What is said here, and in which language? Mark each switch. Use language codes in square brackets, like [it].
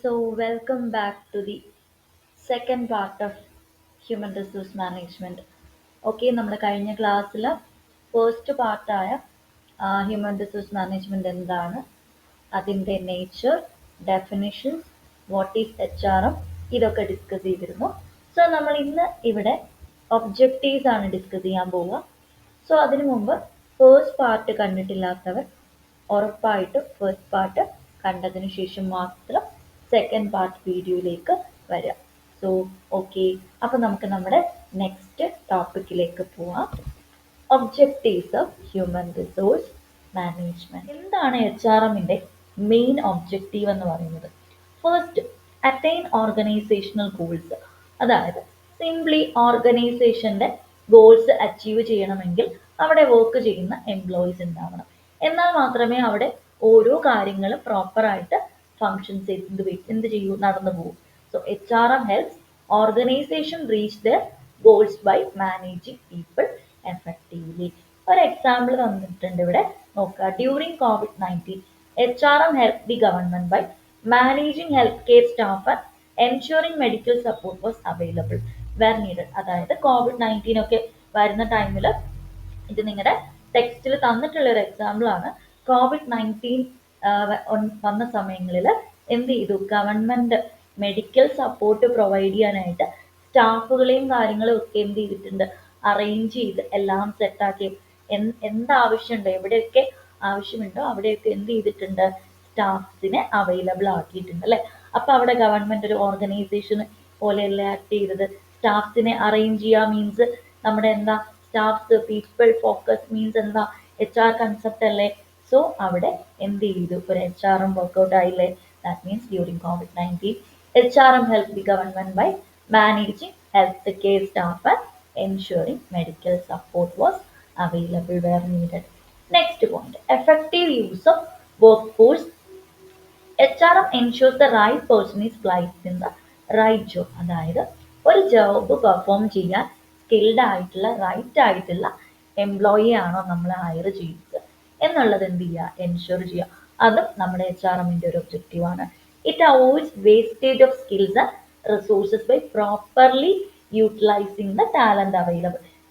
[en] Welcome back to the second part of human resource management. [ml] നമ്മുടെ കഴിഞ്ഞ ക്ലാസ്സിൽ first പാർട്ടായ human resource management എന്താണ്, അതിൻ്റെ nature, definitions, [en] what is HRM, [ml] ഇതൊക്കെ discuss ചെയ്തിരുന്നു. നമ്മൾ ഇന്ന് ഇവിടെ ഒബ്ജക്റ്റീവ്സ് ആണ് ഡിസ്കസ് ചെയ്യാൻ പോവുക. അതിനു മുമ്പ് ഫസ്റ്റ് പാർട്ട് കണ്ടിട്ടില്ലാത്തവർ ഉറപ്പായിട്ടും ഫസ്റ്റ് പാർട്ട് കണ്ടതിന് ശേഷം മാത്രം സെക്കൻഡ് പാർട്ട് വീഡിയോയിലേക്ക് വരാം. ഓക്കെ, അപ്പോൾ നമുക്ക് നമ്മുടെ നെക്സ്റ്റ് ടോപ്പിക്കിലേക്ക് പോവാം. [en] Objectives of human resource management. [ml] എന്താണ് HRMന്റെ മെയിൻ ഒബ്ജക്റ്റീവ് എന്ന് പറയുന്നത്? First, [en] Attain organisational goals. [ml] അതായത് സിംപ്ലി ഓർഗനൈസേഷന്റെ ഗോൾസ് അച്ചീവ് ചെയ്യണമെങ്കിൽ അവിടെ വർക്ക് ചെയ്യുന്ന എംപ്ലോയീസ് ഉണ്ടാവണം. എന്നാൽ മാത്രമേ അവിടെ ഓരോ കാര്യങ്ങളും പ്രോപ്പറായിട്ട് ഫങ്ഷൻസ് എന്ത് ചെയ്യൂ, നടന്നു പോകും. [en] HRM helps organization reach their goals by managing people effectively. [ml] ഒരു എക്സാമ്പിൾ തന്നിട്ടുണ്ട് ഇവിടെ നോക്കുക. [en] During COVID-19 HRM helped the government by managing healthcare staff and ensuring medical support was available where needed. [ml] അതായത് COVID-19 ഒക്കെ വരുന്ന ടൈമിൽ, ഇത് നിങ്ങളുടെ ടെക്സ്റ്റിൽ തന്നിട്ടുള്ള ഒരു എക്സാമ്പിൾ ആണ്. COVID-19 വന്ന സമയങ്ങളിൽ എന്ത് ചെയ്തു, ഗവൺമെന്റ് മെഡിക്കൽ സപ്പോർട്ട് പ്രൊവൈഡ് ചെയ്യാനായിട്ട് സ്റ്റാഫുകളെയും കാര്യങ്ങളും ഒക്കെ എന്ത് ചെയ്തിട്ടുണ്ട്, അറേഞ്ച് ചെയ്ത് എല്ലാം സെറ്റാക്കി. എന്താവശ്യമുണ്ടോ, എവിടെയൊക്കെ ആവശ്യമുണ്ടോ അവിടെയൊക്കെ എന്ത് ചെയ്തിട്ടുണ്ട്, സ്റ്റാഫ്സിനെ അവൈലബിൾ ആക്കിയിട്ടുണ്ട് അല്ലെ. അപ്പൊ അവിടെ ഗവൺമെന്റ് ഒരു ഓർഗനൈസേഷൻ പോലെയല്ലേ ആക്ട് ചെയ്തത്. സ്റ്റാഫ്സിനെ അറേഞ്ച് ചെയ്യുക മീൻസ് നമ്മുടെ എന്താ, സ്റ്റാഫ്സ് പീപ്പിൾ ഫോക്കസ് മീൻസ് എന്താ, HR കൺസെപ്റ്റ് അല്ലേ. അവിടെ എന്ത് ചെയ്തു, ഒരു HRM വർക്ക്ഔട്ട് ആയില്ലേ. [en] That means during COVID-19 HRM helped the government by managing healthcare staff and ensuring medical support was available where needed. Next point, effective use of workforce. HRM ensures the right person is placed in the right job. [ml] അതായത് ഒരു job perform ചെയ്യാൻ skilled ആയിട്ടുള്ള right ആയിട്ടുള്ള employee ആണോ നമ്മൾ higher ചെയ്യുന്നത് എന്നുള്ളത് എന്ത് ചെയ്യുക, എൻഷുർ ചെയ്യുക. അതും നമ്മുടെ HRMന്റെ ഒരു ഒബ്ജക്റ്റീവ് ആണ്. [en] It avoids wastage of skills and resources by properly utilising the talent available.